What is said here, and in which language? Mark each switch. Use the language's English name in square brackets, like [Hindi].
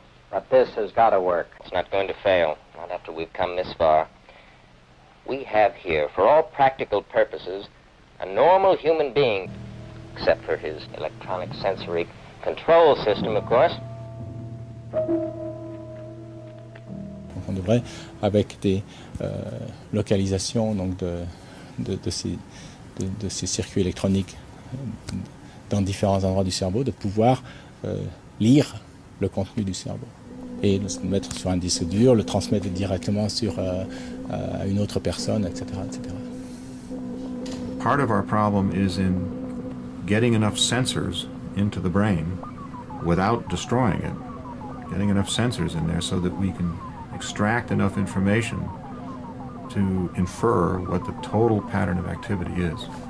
[English] But this has got to work. It's not going to fail, not after we've come this far. We have here, for all practical purposes, a normal human being, except for his electronic sensory control system, of course. [French] On devrait, avec des localisations donc de ces circuits électroniques dans différents endroits du cerveau, de pouvoir lire le contenu du cerveau et le mettre sur un disque dur, le transmettre directement sur à une autre personne, etc., etc. [English] Part of our problem is in getting enough sensors into the brain without destroying it. Getting enough sensors in there so that we can extract enough information to infer what the total pattern of activity is.